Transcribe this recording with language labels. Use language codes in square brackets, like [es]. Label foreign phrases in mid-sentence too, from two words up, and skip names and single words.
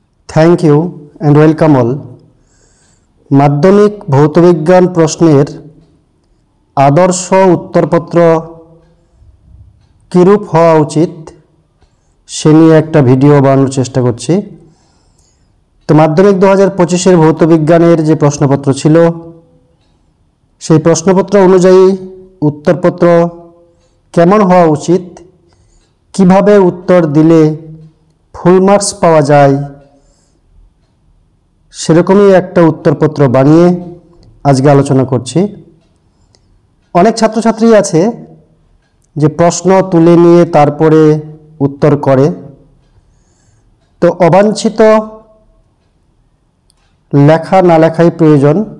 [en] thank you and welcome all. [bn] মাধ্যমিক ভৌতবিজ্ঞান প্রশ্নের আদর্শ উত্তরপত্র কিরূপ হওয়া উচিত সে নিয়ে এক ভিডিও বানানোর চেষ্টা করছি। তো মাধ্যমিক 2025 ভৌতবিজ্ঞানের যে প্রশ্নপত্র ছিল সেই প্রশ্নপত্র অনুযায়ী উত্তরপত্র কেমন হওয়া উচিত, কিভাবে উত্তর দিলে [en] full marks [bn] पाওয়া যায় সেরকমই একটা উত্তরপত্র বানিয়ে আজকে আলোচনা করছি। অনেক ছাত্রছাত্রী আছে যে প্রশ্ন তুলে নিয়ে তারপরে উত্তর করে, তো অবাঞ্ছিত লেখা না লেখাই প্রয়োজন।